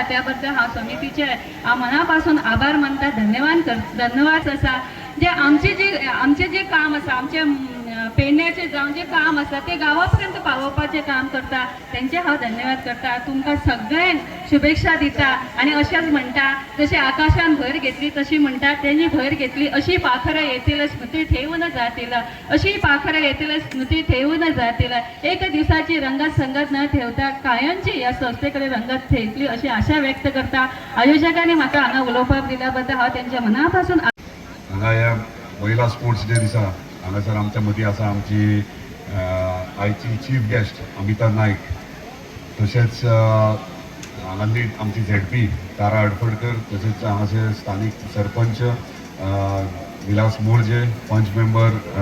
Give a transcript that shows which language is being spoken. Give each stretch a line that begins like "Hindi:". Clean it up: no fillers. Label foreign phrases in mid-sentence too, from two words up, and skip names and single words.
Konkani: त्या बद्दल हांव समितीचे मना पासून आभार मानता, धन्यवाद आसा. जे आमचे जे काम आसा, आमचे पेडण्याचे जावन जे काम आसा ते गांवापर्यंत पावोवपाचें काम करता, तेंचे हांव धन्यवाद करता. तुमकां सगळ्यांक शुभेच्छा दिता. आनी अशेंच म्हणटा जशें आकाशान भर घेतली तशी म्हणटा तेणी भर घेतली,
Marathi: अशी पाखरं येतील स्मृती ठेवून जातील, अशी पाखरं येतील स्मृती ठेवून जातील. एक दिवसाची रंगत संगत न ठेवता कायमची या संस्थेकडे रंगत ठेवली अशी आशा व्यक्त करता.
Konkani: आयोजकांनी म्हाका हांगा उलोवपाक दिल्या बद्दल हांव तेंच्या मनापासून हांगा ह्या महिला
English: sports day
Konkani: दिसा हांगासर आमच्या मदीं आसा आमची आयची
English: chief guest
Konkani: अमिता नायक, तशेंच हांगांतली आमची झेडपी तारा हडफडकर, तशेंच हांगाचे स्थानीक सरपंच विलास मोर्जे, पंच मेंबर